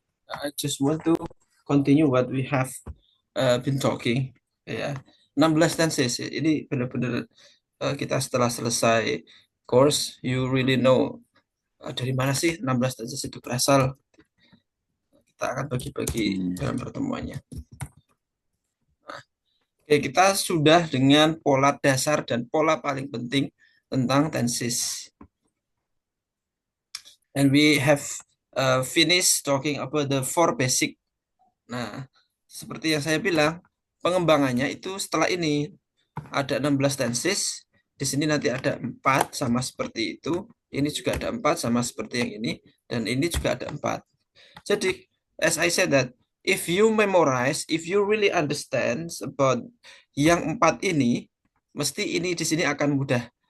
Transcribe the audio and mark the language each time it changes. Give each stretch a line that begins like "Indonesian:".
English: I just want to continue what we have been talking.
Indonesian: Ya, 16 tenses. Ini benar-benar kita setelah selesai course, you really know dari mana sih 16 tenses itu berasal. Kita akan bagi-bagi dalam pertemuannya. Oke, kita sudah dengan pola dasar dan pola paling penting tentang tenses.
English: And we have finished talking about the four basic.
Indonesian: Nah, seperti yang saya bilang, pengembangannya itu setelah ini ada 16 tenses. Di sini nanti ada 4 sama seperti itu. Ini juga ada 4 sama seperti yang ini. Dan ini juga ada 4. Jadi, as I said that, if you memorize, if you really understand about yang 4 ini, mesti ini di sini akan mudah.